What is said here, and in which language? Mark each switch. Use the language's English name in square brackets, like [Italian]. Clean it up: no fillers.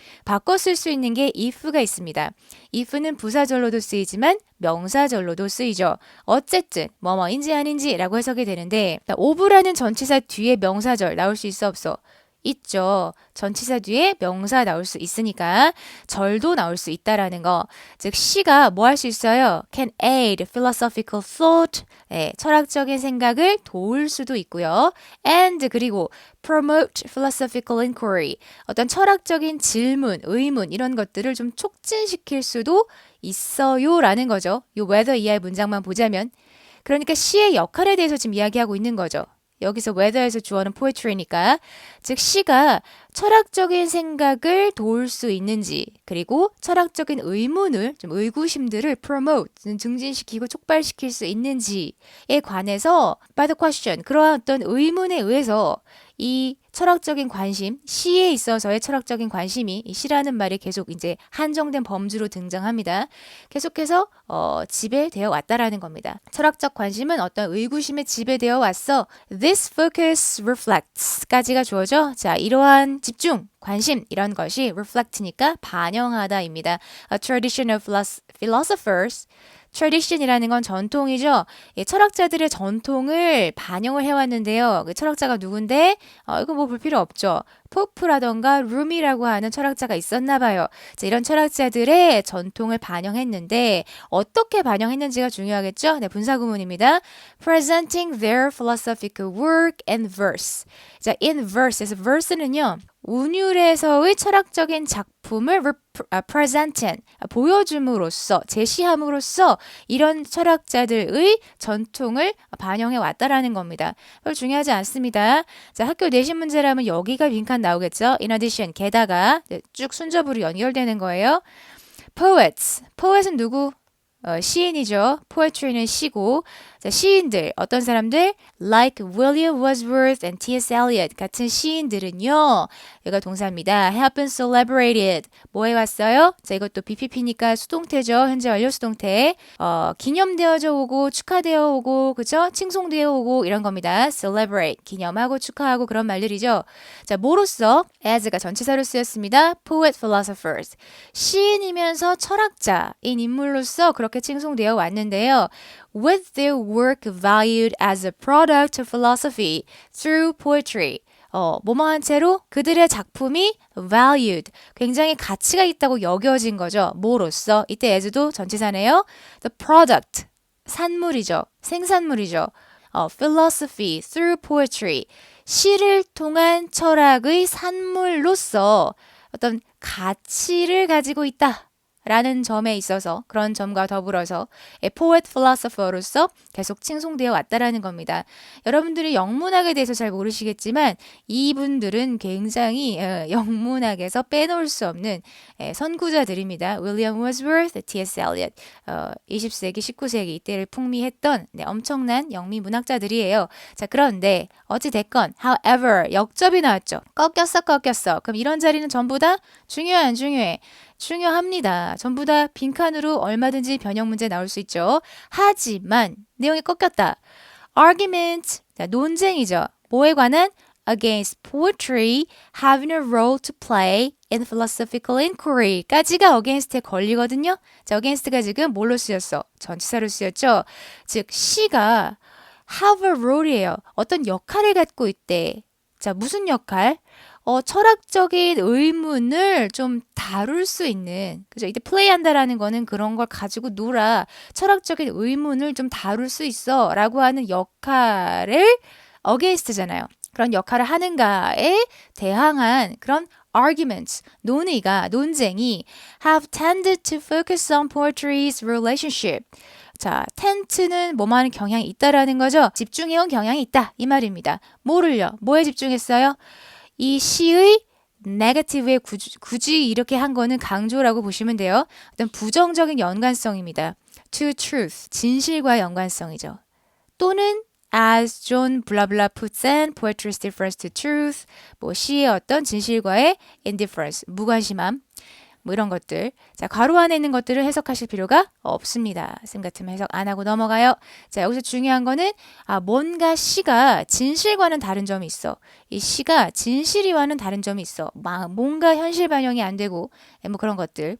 [Korean] 바꿔 쓸 수 있는 게 if가 있습니다. if는 부사절로도 쓰이지만 명사절로도 쓰이죠. 어쨌든 뭐뭐인지 아닌지 라고 해석이 되는데 of라는 전치사 뒤에 명사절 나올 수 있어 없어? 있죠. 전치사 뒤에 명사 나올 수 있으니까 절도 나올 수 있다라는 거. 즉 시가 뭐 할 수 있어요? [English] Can aid philosophical thought. [Korean] 네, 철학적인 생각을 도울 수도 있고요. [English] And 그리고 promote philosophical inquiry. [Korean] 어떤 철학적인 질문, 의문 이런 것들을 좀 촉진시킬 수도 있어요라는 거죠. 요 whether 이하의 문장만 보자면 그러니까 시의 역할에 대해서 지금 이야기하고 있는 거죠. 여기서 whether에서 주어는 poetry니까 즉 시가 철학적인 생각을 도울 수 있는지 그리고 철학적인 의문을 좀 의구심들을 promote 증진시키고 촉발시킬 수 있는지에 관해서 [English] by the question [Korean] 그러한 어떤 의문에 의해서 이 철학적인 관심, 시에 있어서의 철학적인 관심이 이 시라는 말이 계속 이제 한정된 범주로 등장합니다. 계속해서 지배되어 왔다라는 겁니다. 철학적 관심은 어떤 의구심에 지배되어 왔어. [English] This focus reflects까지가 [Korean] 주어져. 자, 이러한 집중, 관심 이런 것이 reflect니까 반영하다입니다. [English] A tradition of philosophers tradition이라는 [Korean] 건 전통이죠. 예, 철학자들의 전통을 반영을 해왔는데요. 그 철학자가 누군데? 이거 뭐 볼 필요 없죠. 포프라던가 룸이라고 하는 철학자가 있었나 봐요. 자, 이런 철학자들의 전통을 반영했는데 어떻게 반영했는지가 중요하겠죠? 네, 분사구문입니다. [English] Presenting their philosophical work in verse. [Korean] 자, in verse에서 verse는요. 운율에서의 철학적인 작품을 presenting, 보여줌으로써, 제시함으로써 이런 철학자들의 전통을 반영해 왔다라는 겁니다. 별로 중요하지 않습니다. 자, 학교 내신 문제라면 여기가 빈칸 나오겠죠. [English] In addition, [Korean] 게다가 쭉 순접으로 연결되는 거예요. [English] Poets, poet은 [Korean] 누구? 시인이죠. poetry는 시고 자, 시인들 어떤 사람들 [English] like William Wordsworth and T.S. [Korean] Eliot 같은 시인들은요. 여기가 동사입니다. [English] have been celebrated. [Korean] 뭐 해왔어요? 자, 이것도 BPP니까 수동태죠. 현재 완료 수동태. 기념되어져 오고 축하되어 오고 그죠? 칭송되어 오고 이런 겁니다. celebrate 기념하고 축하하고 그런 말들이죠. 자, 뭐로써? as가 전치사로 쓰였습니다. [English] poet philosophers [Korean] 시인이면서 철학자인 인물로서 그렇게 칭송되어 왔는데요. [English] With their work valued as a product of philosophy through poetry. [Korean] 뭐뭐한 채로 그들의 작품이 valued, 굉장히 가치가 있다고 여겨진 거죠. 뭐로써? 이때 as도 전치사네요. [English] The product, [Korean] 산물이죠. 생산물이죠. [English] philosophy through poetry. [Korean] 시를 통한 철학의 산물로서 어떤 가치를 가지고 있다. 라는 점에 있어서 그런 점과 더불어서 [English] poet philosopher [Korean] 로서 계속 칭송되어 왔다라는 겁니다. 여러분들이 영문학에 대해서 잘 모르시겠지만 이분들은 굉장히 영문학에서 빼놓을 수 없는 선구자들입니다. [English] William Wordsworth, T.S. [Korean] Eliot 20세기, 19세기 이때를 풍미했던 엄청난 영미 문학자들이에요. 자, 그런데 어찌됐건 however 역접이 나왔죠. 꺾였어. 그럼 이런 자리는 전부 다 중요해 안 중요해? 중요합니다. 전부 다 빈칸으로 얼마든지 변형 문제 나올 수 있죠. 하지만 내용이 꺾였다. argument, 자, 논쟁이죠. 뭐에 관한? [English] against poetry having a role to play in philosophical inquiry 까지가 against에 [Korean] 걸리거든요. 자, against가 지금 뭘로 쓰였어? 전치사로 쓰였죠. 즉, 시가 have a role이에요. 어떤 역할을 갖고 있대. 자, 무슨 역할? 철학적인 의문을 좀 다룰 수 있는, 그죠? 이때 플레이한다라는 거는 그런 걸 가지고 놀아. 철학적인 의문을 좀 다룰 수 있어. 라고 하는 역할을 against잖아요. 그런 역할을 하는가에 대항한 그런 [English] arguments, 논쟁이 have tended to focus on poetry's relationship. [Korean] 자, tend는 뭐만 경향이 있다라는 거죠. 집중해온 경향이 있다. 이 말입니다. 뭐를요? 뭐에 집중했어요? 이 시의 negative에 굳이 이렇게 한 거는 강조라고 보시면 돼요. 어떤 부정적인 연관성입니다. [English] to truth, [Korean] 진실과 연관성이죠. [English] 또는 as John 블라블라 puts in poetry's difference to truth, [Korean] 뭐 시의 어떤 진실과의 [English] indifference, [Korean] 무관심함. 뭐 이런 것들. 자, 괄호 안에 있는 것들을 해석하실 필요가 없습니다. 쌤 같으면 해석 안 하고 넘어가요. 자, 여기서 중요한 거는 뭔가 시가 진실과는 다른 점이 있어. 이 시가 진실이와는 다른 점이 있어. 뭔가 현실 반영이 안 되고 뭐 그런 것들.